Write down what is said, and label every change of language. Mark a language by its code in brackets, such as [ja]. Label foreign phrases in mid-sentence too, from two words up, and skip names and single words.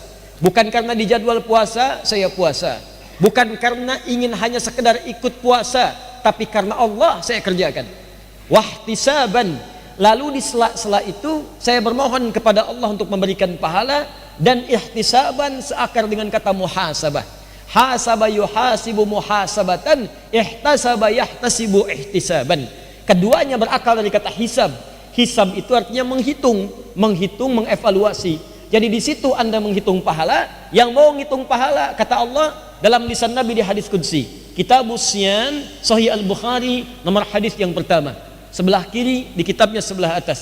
[id] Bukan karena dijadwal puasa, saya puasa. Bukan karena ingin hanya sekedar ikut puasa, tapi karena Allah saya kerjakan. Wahtisaban, lalu di sela-sela itu saya bermohon kepada Allah untuk memberikan pahala. Dan ihtisaban seakar dengan kata muhasabah. [ar] حاسب يحاسب محاسبة، احتسب يحتسب احتسابا. [id] Keduanya berakal dari kata hisab. Hisab itu artinya menghitung, mengevaluasi. Jadi di situ Anda menghitung pahala. Yang mau ngitung pahala, kata Allah dalam lisan Nabi di hadis qudsi, Kitabus Siyam, Sahih Al-Bukhari, nomor hadis yang pertama, sebelah kiri di kitabnya sebelah atas.